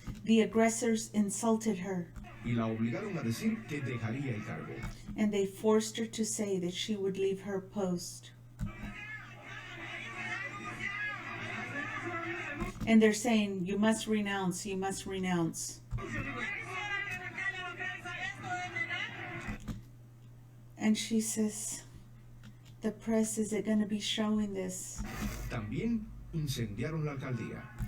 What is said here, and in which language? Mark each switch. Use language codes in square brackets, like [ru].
[en] The aggressors insulted her, [es] y la obligaron a decir que dejaría el cargo. [en] and they forced her to say that she would leave her post. And they're saying, you must renounce, you must renounce. And she says, the press, is it going to be showing this? [es] También incendiaron la alcaldía.